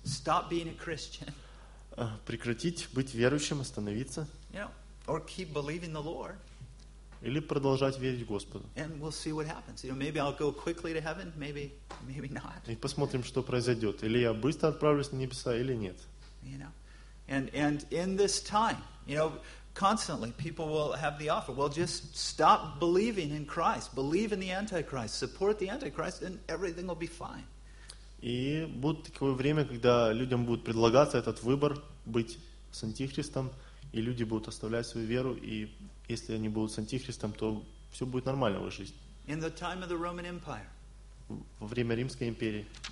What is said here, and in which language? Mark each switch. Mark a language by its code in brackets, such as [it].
[en] Stop being a Christian. [ru] Прекратить быть верующим, остановиться. [en] You know, or keep believing the Lord. [ru] Или продолжать верить Господу. [en] And we'll see what happens. You know, maybe I'll go quickly to heaven, maybe not. [ru] И посмотрим, что произойдет. Или я быстро отправлюсь на небеса, или нет. [en] You know, and in this time, you know, constantly people will have the offer. Well, just stop believing in Christ. Believe in the Antichrist. Support the Antichrist, and everything will be fine. [ru] И будет такое время, когда людям будет предлагаться этот выбор быть с Антихристом, и люди будут оставлять свою веру, и если они будут с Антихристом, то все будет нормально в их жизни. Во время Римской империи.